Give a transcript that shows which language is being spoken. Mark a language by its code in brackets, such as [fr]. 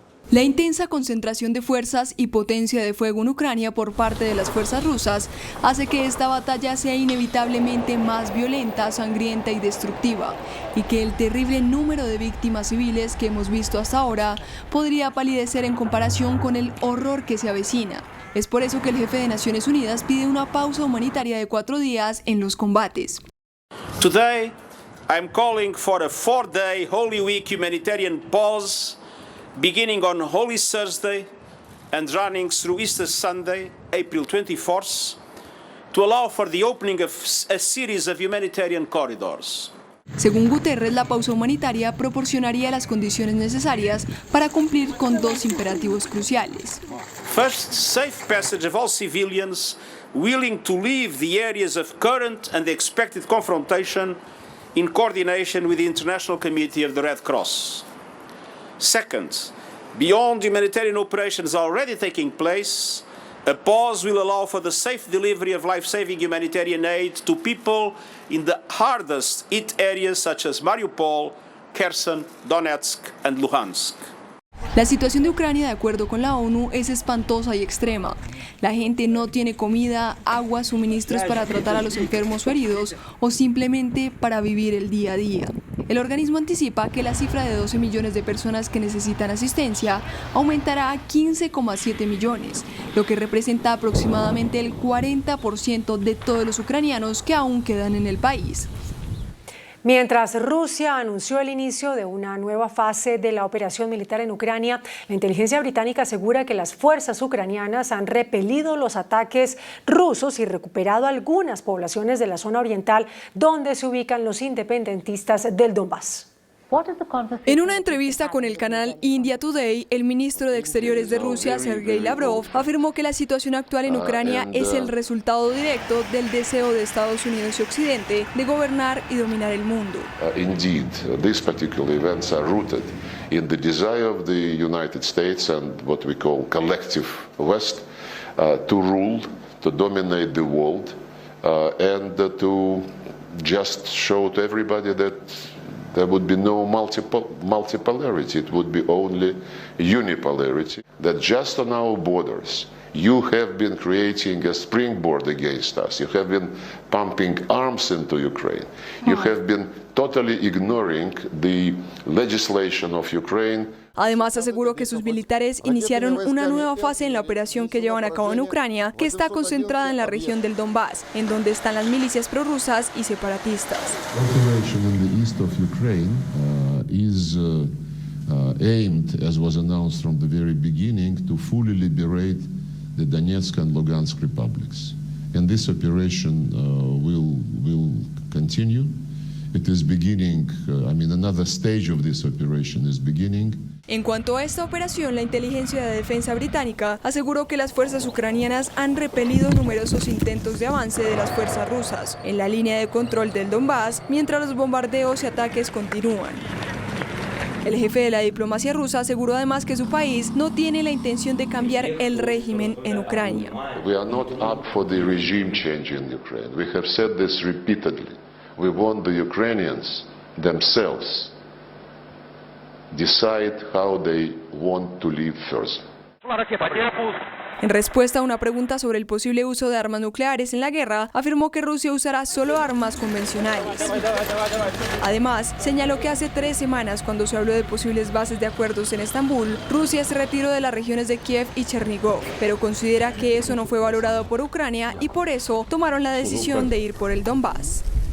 [es] La intensa concentración de fuerzas y potencia de fuego en Ucrania por parte de las fuerzas rusas hace que esta batalla sea inevitablemente más violenta, sangrienta y destructiva, y que el terrible número de víctimas civiles que hemos visto hasta ahora podría palidecer en comparación con el horror que se avecina. Es por eso que el jefe de Naciones Unidas pide una pausa humanitaria de 4 días en los combates. [en] Today, I'm calling for a 4-day Holy Week humanitarian pause, beginning on Holy Thursday and running through Easter Sunday, April 24th, to allow for the opening of a series of humanitarian corridors. [es] Según Guterres, la pausa humanitaria proporcionaría las condiciones necesarias para cumplir con 2 imperativos cruciales. [en] First, safe passage of all civilians willing to leave the areas of current and expected confrontation in coordination with the International Committee of the Red Cross. Second, beyond humanitarian operations already taking place, a pause will allow for the safe delivery of life-saving humanitarian aid to people in the hardest hit areas such as Mariupol, Kherson, Donetsk and Luhansk. [es] La situación de Ucrania, de acuerdo con la ONU, es espantosa y extrema. La gente no tiene comida, agua, suministros para tratar a los enfermos o heridos o simplemente para vivir el día a día. El organismo anticipa que la cifra de 12 millones de personas que necesitan asistencia aumentará a 15,7 millones, lo que representa aproximadamente el 40% de todos los ucranianos que aún quedan en el país. Mientras Rusia anunció el inicio de una nueva fase de la operación militar en Ucrania, la inteligencia británica asegura que las fuerzas ucranianas han repelido los ataques rusos y recuperado algunas poblaciones de la zona oriental donde se ubican los independentistas del Donbass. En una entrevista con el canal India Today, el ministro de Exteriores de Rusia, Sergei Lavrov, afirmó que la situación actual en Ucrania es el resultado directo del deseo de Estados Unidos y Occidente de gobernar y dominar el mundo. [en] Indeed, these particular events are rooted in the desire of the United States and what we call collective West to rule, to dominate the world, and to just show to everybody that there would be no multipolarity, it would be only unipolarity. That just on our borders, you have been creating a springboard against us. You have been pumping arms into Ukraine. You have been totally ignoring the legislation of Ukraine. [es] Además, aseguró que sus militares iniciaron una nueva fase en la operación que llevan a cabo en Ucrania, que está concentrada en la región del Donbass, en donde están las milicias prorrusas y separatistas. [en] Operation in the east of Ukraine is aimed, as was announced from the very beginning, to fully liberate the Donetsk and Lugansk republics. And this operation will continue. It is beginning, another stage of this operation is beginning. [es] En cuanto a esta operación, la inteligencia de defensa británica aseguró que las fuerzas ucranianas han repelido numerosos intentos de avance de las fuerzas rusas en la línea de control del Donbass, mientras los bombardeos y ataques continúan. El jefe de la diplomacia rusa aseguró además que su país no tiene la intención de cambiar el régimen en Ucrania. [en] We are not up for the regime change in Ukraine. We have said this repeatedly. We want the Ukrainians themselves decide how they want to live first. [es] En respuesta a una pregunta sobre el posible uso de armas nucleares en la guerra, afirmó que Rusia usará solo armas convencionales. Además, señaló que hace 3 semanas, cuando se habló de posibles bases de acuerdos en Estambul, Rusia se retiró de las regiones de Kiev y Chernigov, pero considera que eso no fue valorado por Ucrania y por eso tomaron la decisión de ir por el Donbass.